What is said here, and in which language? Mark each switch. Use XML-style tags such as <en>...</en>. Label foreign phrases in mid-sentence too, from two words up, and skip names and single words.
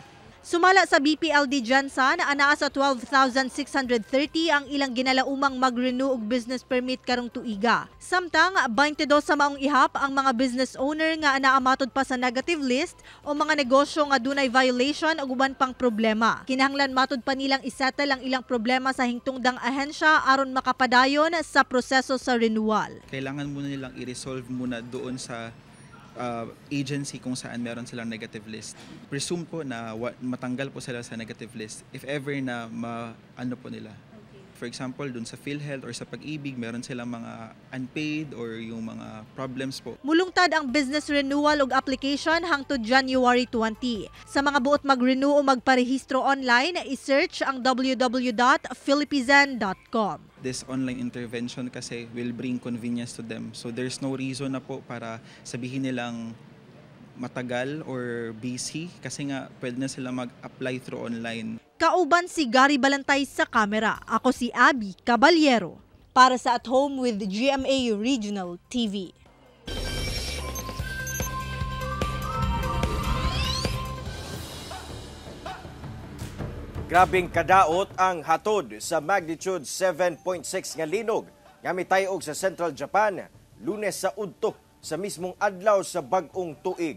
<ceb>Sumala sa BPLD Gensan, anaa sa 12,630 ang ilang ginalaumang mag-renew og</ceb> <en>business permit</en> <ceb>karong tuiga. Samtang 22 sa maong ihap ang mga</ceb> <en>business owner</en> <ceb>nga anaa matod pa sa</ceb> <en>negative list</en> <ceb>o mga negosyo nga dunay violation ug uban pang problema. Kinahanglan matod pa nilang isettle ang ilang problema sa hingtungdang ahensya aron makapadayon sa proseso sa renewal.</ceb> <tl>Kailangan muna nilang i-resolve muna doon sa agency kung saan meron silang</tl> <en>negative list.</en> <tl>Presume po na matanggal po sila sa</tl> <en>negative list if ever</en> <tl>na ano po nila,</tl> <en>For example,</en> <tl>dun sa PhilHealth or sa Pag-ibig, meron silang mga unpaid or yung mga problems po.</tl> <ceb>Mulungtad ang business renewal ug application hangtod January 20. Sa mga buot mag-renew o magparehistro online, i-search ang www.philipizan.com.</ceb> <en>This online intervention kasi will bring convenience to them.</en> <tl>So there's no reason na po para sabihin nilang matagal or busy kasi nga pwede na sila mag-apply</tl> <en>through online.</en> <ceb>Kauban si Gary Balantay sa kamera. Ako si Abby Caballero para sa At Home with GMA Regional TV. Grabing kadaot ang hatod sa magnitude 7.6 nga linog nga mitayog sa Central Japan Lunes sa udto sa mismong adlaw sa bag-ong tuig.</ceb>